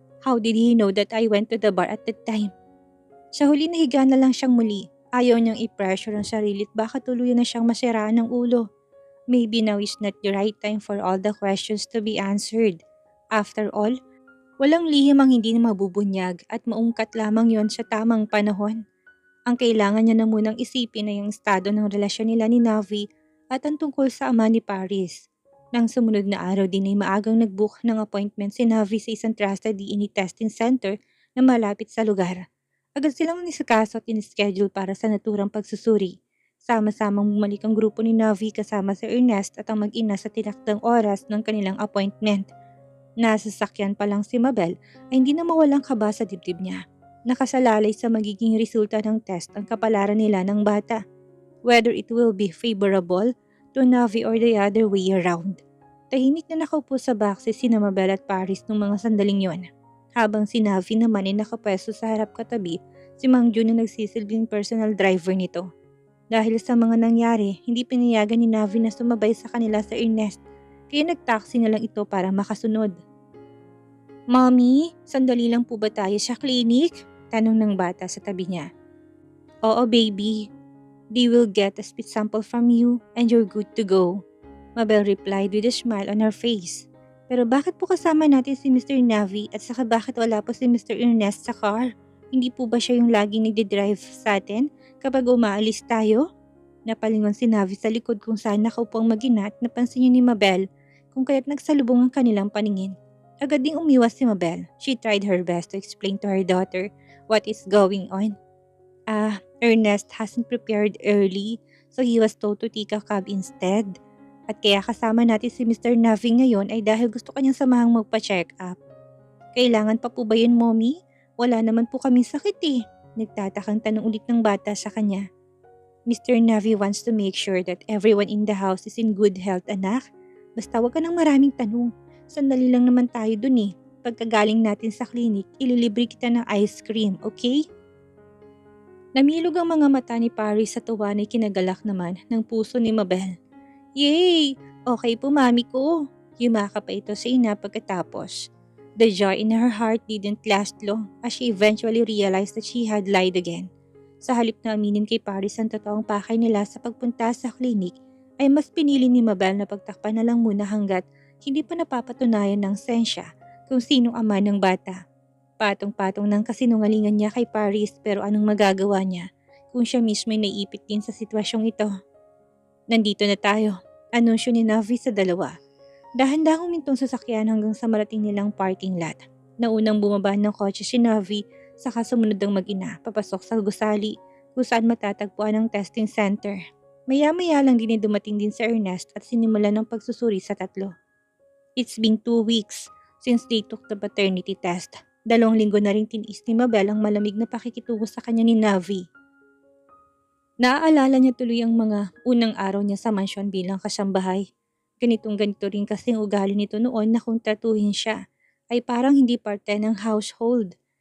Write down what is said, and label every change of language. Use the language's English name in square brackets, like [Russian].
[English] How did he know that I went to the bar at that time? [Filipino] Sa huli nahiga na lang siyang muli. Ayaw niyang i-pressure ang sarili at baka tuluyan na siyang masiraan ng ulo. [English] Maybe now is not the right time for all the questions to be answered. After all, [Filipino] walang lihim ang hindi na mabubunyag at maungkat lamang yon sa tamang panahon. Ang kailangan niya na munang isipin ay ang estado ng relasyon nila ni Navi at ang tungkol sa ama ni Paris. Nang sumunod na araw din ay maagang nag-book ng appointment si Navi sa isang [English] trusted DNA testing center [Filipino] na malapit sa lugar. Agad silang nisikaso at in-schedule para sa naturang pagsusuri. Sama-samang bumalik ang grupo ni Navi kasama si Ernest at ang mag-ina sa tinakdang oras ng kanilang appointment. Nasa sasakyan pa lang si Mabel ay hindi na mawalang kaba sa dibdib niya. Nakasalalay sa magiging resulta ng test ang kapalaran nila ng bata. [English] Whether it will be favorable to Navi or the other way around. [Filipino] Tahimik na nakaupo sa boxe sina Mabel at Paris nung mga sandaling yon. Habang si Navi naman ay nakapwesto sa harap katabi si Mang Jun na nagsisilbing personal driver nito. Dahil sa mga nangyari, hindi pinayagan ni Navi na sumabay sa kanila sa Ernest, kaya nagtaksi na lang ito para makasunod. Mommy, sandali lang po ba tayo sa clinic? Tanong ng bata sa tabi niya. Oo [English] baby, they will get a spit sample from you and you're good to go. Mabel replied with a smile on her face. [Filipino] Pero bakit po kasama natin si Mr. Navi at saka bakit wala po si Mr. Ernest sa car? Hindi po ba siya yung laging nagde-drive sa atin kapag umaalis tayo? Napalingon si Navi sa likod kung saan nakaupo ang mag-ina at napansin niya ni Mabel kung kaya't nagsalubong ang kanilang paningin. Agad ding umiwas si Mabel. [English] She tried her best to explain to her daughter what is going on. Ernest hasn't prepared early so he was told to take a cab instead. [Filipino] At kaya kasama natin si Mr. Navi ngayon ay dahil gusto kanyang samahang magpa-check up. Kailangan pa po ba yun, Mommy? Wala naman po kaming sakit eh. Nagtatakang tanong ulit ng bata sa kanya. [English] Mr. Navi wants to make sure that everyone in the house is in good health, anak. [Filipino] Basta wag ka ng maraming tanong. Sandali lang naman tayo dun eh. Pagkagaling natin sa clinic, ililibre kita ng ice cream, okay? Namilog ang mga mata ni Paris sa tuwa na kinagalak naman ng puso ni Mabel. Yay! Okay po mami ko. Yumakap pa ito sa ina pagkatapos. [English] The joy in her heart didn't last long as she eventually realized that she had lied again. [Filipino] Sa halip na aminin kay Paris ang totoong pakay nila sa pagpunta sa klinik, ay mas pinili ni Mabel na pagtakpan na lang muna hanggat hindi pa napapatunayan ng sensya kung sinong ama ng bata. Patong-patong ng kasinungalingan niya kay Paris pero anong magagawa niya kung siya mismo ay naiipit din sa sitwasyong ito. Nandito na tayo. Anunsyo ni Navi sa dalawa. Dahan-dahang humintong sasakyan hanggang sa marating nilang parking lot. Naunang bumaba ng kotse si Navi, saka sumunod ang mag-ina papasok sa gusali kung saan matatagpuan ang testing center. Maya-maya lang din dumating din si Ernest at sinimulan ng pagsusuri sa tatlo. [English] It's been 2 weeks since they took the paternity test. [Filipino] 2 linggo na rin tiniis ni Mabel ang malamig na pakikitungo sa kanya ni Navi. Naaalala niya tuloy ang mga unang araw niya sa mansyon bilang kasambahay. Ganitong-ganito rin kasing ugali nito noon na kung tratuhin siya ay parang hindi parte ng household.